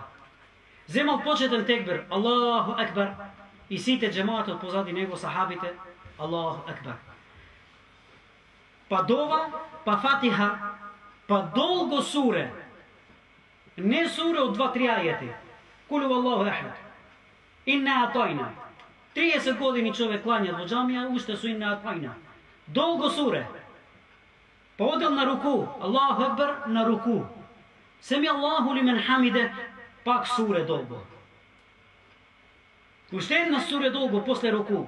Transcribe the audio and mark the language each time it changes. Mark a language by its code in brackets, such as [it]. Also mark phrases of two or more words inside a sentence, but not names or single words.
[mk] Земал почетен текбир, [ar] الله أكبر, [mk] и сите џемаатот позади него, сахабите, [ar] الله أكبر. [mk] Па дова, па фатиха, па долго суре. Не суре од 2-3 ајети. [ar] قل الله أحد. إنا أعطينا. [mk] 30 години човек клања во џамија, уште со [ar] إنا أعطينا. [mk] Долго суре. Па одел на руку, [ar] الله أكبر, [mk] на руку. [ar] سمع الله لمن حمده, [mk] пак суре долго. Уште една суре долго после руку.